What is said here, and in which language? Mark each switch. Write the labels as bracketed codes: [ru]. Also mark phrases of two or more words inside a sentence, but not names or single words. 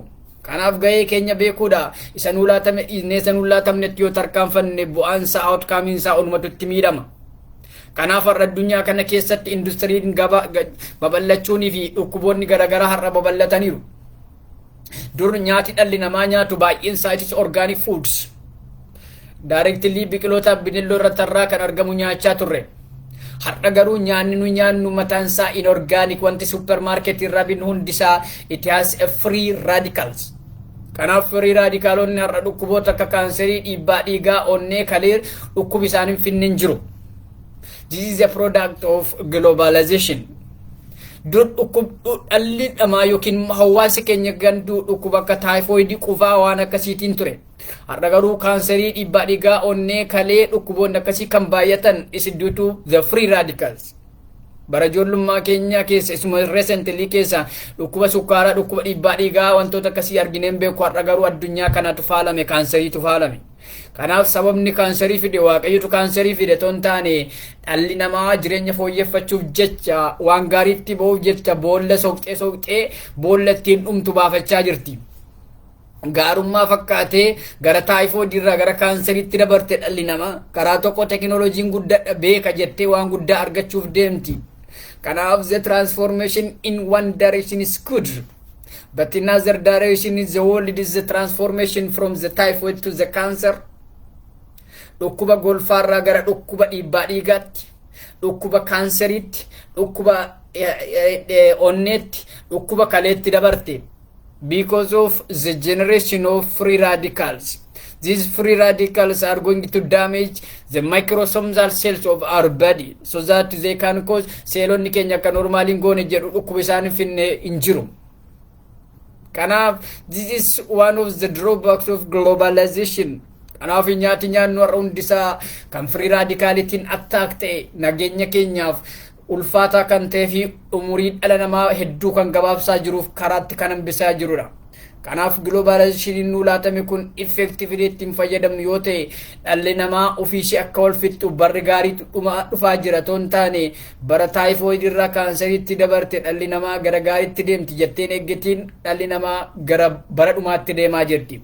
[om] Kanaaf gahee keenya beekuudha. Isa nuu laatame dhiisnee isa nuu laatamnetti yoo tarkaanfanne bu'aan isaa outcome isaa onumatutti miidhama. Kanaaf har'a addunyaa kana keessatti industiriin babal'achuunii fi dhukkuboonni garaagaraa har'a babal'ataniiru. Dur nyaati dhalli namaa nyaatu baay'een isaa [en] itis organic foods. [om] Directly biqiloota bineeldota irratti kan argamu nyaachaa turre. Har'a garuu nyaanni nu nyaannu mataan isaa inorganic wanti supermarket irraa binnu hundisaa [en] it has a free radicals. [om] Kanaaf [en] free radicalonni [om] har'a dhukkuboota akka kaanserii, dhiibbaa dhiigaa, onnee, kalee dhukkubi isaanii finnin jiru. [en] This is a product of globalization. [om] Dur dhalli namaa yookiin hawaasi keenya ganduu dhukkuba akka taayifoidii, qufaa waan akkasiitiin ture. Har'a garuu kaanserii, dhiibbaa dhiigaa, onnee, kalee dhukkuboonni akkasii kan baay'atan [en] is due to the free radicals. [om] Bara ijoollummaa keenya keessa isuma recently keessa dhukkuba sukkaaraa, dhukkuba dhiibbaa dhiigaa wantoota akkasii argineen beeku. Har'a garuu addunyaa kanatu faalame, kaanseriitu faalame. Kanaaf sababni kaanserii fide waaqayyotu kaanserii fide ton taane dhalli namaa jireenya fooyyeffachuuf jecha waan gaariitti ba'uuf jecha boolla soqxee boolla ittiin dhumtu baafachaa jirti. Gaarummaa fakkaatee gara taayifoodii irraa gara kaanseriitti dabarte dhalli namaa karaa tokko tekinooloojiin guddaa beeka jettee waan guddaa argachuuf deemti. [en] Kanaaf the transformation in one direction is good. But in another direction is the world is the transformation from the typhoid to the cancer. [om] Dhukkuba golfaarraa gara dhukkuba dhiibbaa dhiigaatti, dhukkuba kaanseriitti, dhukkuba onneetti, dhukkuba kaleetti dabarte. [en] Because of the generation of free radicals. These free radicals are going to damage the microsomal cells of our body so that they can cause [om] seelonni keenya akka normaaliin goone jedhu dhukkuba isaanii finne hin jiru. [en] Kanaaf this is one of the drawbacks of globalization. [om] Kanaaf nyaati nyaannu har'a hundisaa kan [en] free radicalitiin attack [om] ta'e nageenya keenyaaf ulfaataa kan ta'ee fi umurii dhala namaa hedduu kan gabaabsaa jiruuf karaatti kan hambisaa jirudha. Kanaaf globalization nu laatame kun effectively ittiin fayyadamnu yoo ta'e dhalli namaa ofiishii akka wal fixxu barri gaarii dhufaa jira ton taane bara taayifoid irraa kaanseriitti dabarte dhalli namaa gara gaariitti deemti jetteen eeggatiin dhalli namaa gara bara dhumaatti deemaa jirti.